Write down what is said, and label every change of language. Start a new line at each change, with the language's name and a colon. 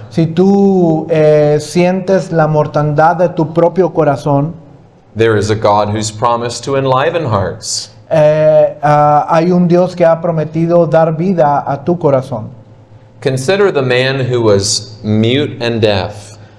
Spanish: Si tú sientes la mortandad de tu propio corazón,
English: there is a God who's promised to enliven hearts.
Spanish: hay un Dios que ha prometido dar vida a tu corazón.
English: Consider the man who was mute and deaf.